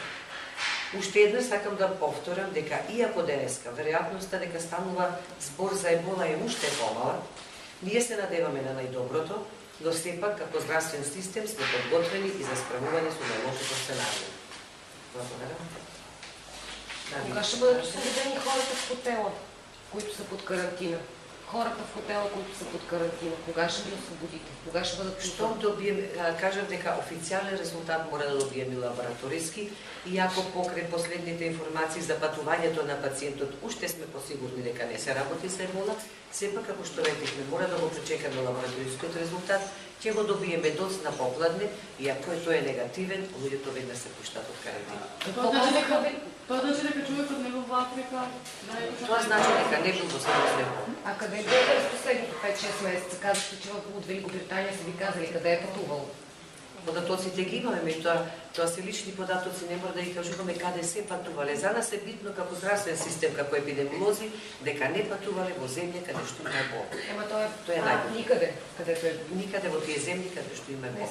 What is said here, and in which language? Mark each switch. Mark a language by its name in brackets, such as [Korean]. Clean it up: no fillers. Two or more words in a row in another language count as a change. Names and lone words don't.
[Macedonian] Уште еднаш сакам да повторам дека иако денеска веројатноста дека станува збор за Ебола е уште помала, ние се надеваме на најдоброто, но сепак како здравствен систем сме подготвени и за справување со најлошото сценарио. Благодарам. [Bulgarian] Кога ще бъдат освободени хората в хотела, които са под карантина? Хората в хотела, които са под карантина, кога ще ги освободите? Кога ще бъдат пуснати? [Macedonian] Штом добием, кажам дека официјален резултат мора да добиеме лабораториски, иако покрај последните информации за патувањето на пациентот уште сме посигурни дека не се работи со Ебола, сепак како што рекохме, мора да го пречекаме лабораторискиот резултат, ќе го добиеме доцна попладне и ако тој е негативен, луѓето веднаш се пуштат од карантина. Тоа значи дека човекот не бил во Африка? Тоа значи дека не бил во Средоземно. [Bulgarian] А къде бе през последните 5-6 месеца? Казахте, че от Великобритания са ви казали къде е пътувал. [Macedonian] Податоците ги имаме, тоа се лични податоци, не мора да ги кажуваме каде се патувале. За нас е битно како здравствен систем, како епидемиолози, дека не патувале во земја каде што има Ебола. Ама тоа е најбитно. Никаде, където е. Никаде во тие земји каде што има Ебола.